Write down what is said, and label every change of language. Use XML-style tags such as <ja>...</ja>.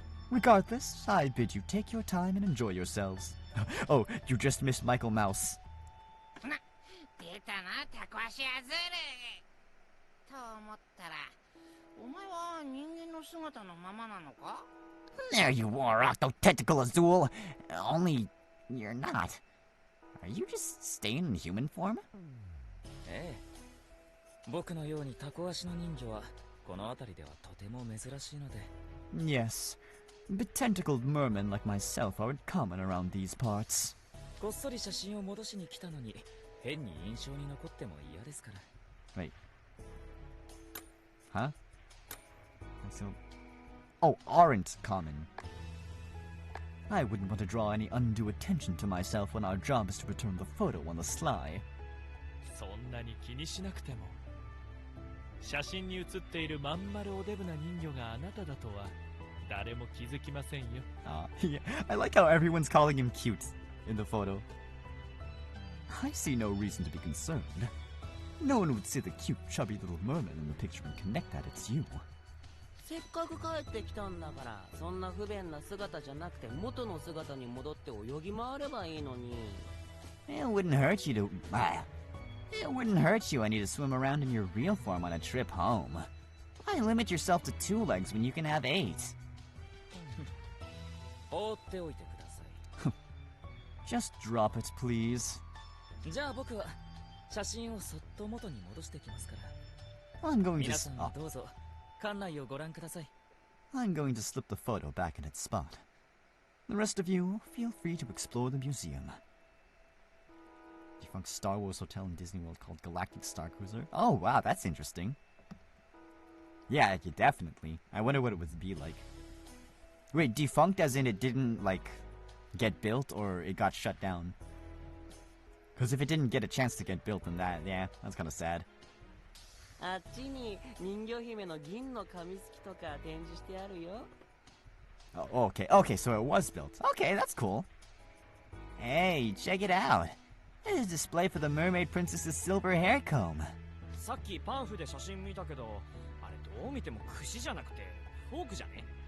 <en>Regardless, I bid you take your time and enjoy yourselves. Oh, you just missed Michael Mouse.</en> <ja>出たな、タコ足アズールと思ったら、お前は人間の姿のままなのか?</ja> <en>There you are, Octo Tentacle Azul. Only you're not. Are you just staying in human form?</en> <ja>ええ。僕のようにタコ足の人魚はこの辺りではとても珍しいので。</ja> <en>Yes, but tentacled mermen like myself aren't common around these parts.</en> <ja>こっそり写真を戻しに来たのに変に印象に残っても嫌ですから。</ja> <en>Wait. Huh? So... Oh, aren't common. I wouldn't want to draw any undue attention to myself when our job is to return the photo on the sly.</en> <ja>そんなに気にしなくても。写真に写っているまん丸おデブな人魚があなただとは誰も気づきませんよ。</ja> <en>Yeah, I like how everyone's calling him cute in the photo. I see no reason to be concerned. No one would see the cute, chubby little merman in the picture and connect that it's you.</en> <ja>せっかく帰ってきたんだから、そんな不便な姿じゃなくて元の姿に戻って泳ぎ回ればいいのに。</ja> <en>It wouldn't hurt you to... It wouldn't hurt you any to swim around in your real form on a trip home. Why limit yourself to 2 legs when you can have 8?</en> <ja>放っておいてください。</ja> <en>Just drop it, please.</en> <ja>じゃあ僕は写真をそっと元に戻してきますから。</ja> <en>I'm going to...</en> <ja>皆さんはどうぞ館内をご覧ください。</ja> <en>I'm going to slip the photo back in its spot. The rest of you, feel free to explore the museum. Defunct Star Wars hotel in Disney World called Galactic Star Cruiser. Oh, wow, that's interesting. Yeah, definitely. I wonder what it would be like. Wait, defunct as in it didn't, like, get built or it got shut down? Because if it didn't get a chance to get built, then that, yeah, that's kind of sad.</en> <ja>あっちに人魚姫の銀の紙すきとか展示してあるよ。</ja> <en>Oh, okay, so it was built. Okay, that's cool. Hey, check it out. There's a display for the Mermaid Princess's silver hair comb.</en> <ja>さっきパンフで写真見たけど、あれどう見ても串じゃなくてフォークじゃね？</ja>